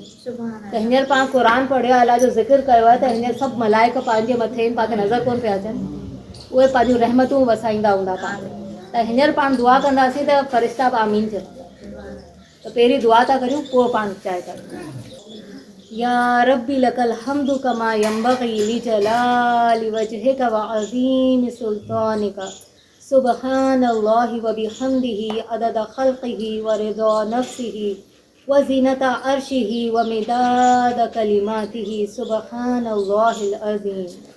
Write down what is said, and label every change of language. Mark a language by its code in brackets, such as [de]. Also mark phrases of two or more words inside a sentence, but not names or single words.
[sd] त हींअर पाण क़ुर पढ़ियो आहे, अल्लाह जो ज़िक्र कयो आहे, त हींअर सभु मलाइका पंहिंजे मथे आहिनि, पाण खे नज़र कोन पिया अचनि, उहे पंहिंजूं रहमतूं वसाईंदा हूंदा पाण ते। त हींअर पाण दुआ कंदासीं त फ़रिश्ता बि आमीन चवंदा। त पहिरीं दुआ था करियूं, पोइ पाण चांहि था करियूं। [ar] يا ربي لك الحمد كما ينبغي لجلال وجهك و عظيم سلطانك سبحان الله و بحمده عدد خلقه و رضا نفسه و زنة عرشه و مداد كلماته سبحان الله العظيم.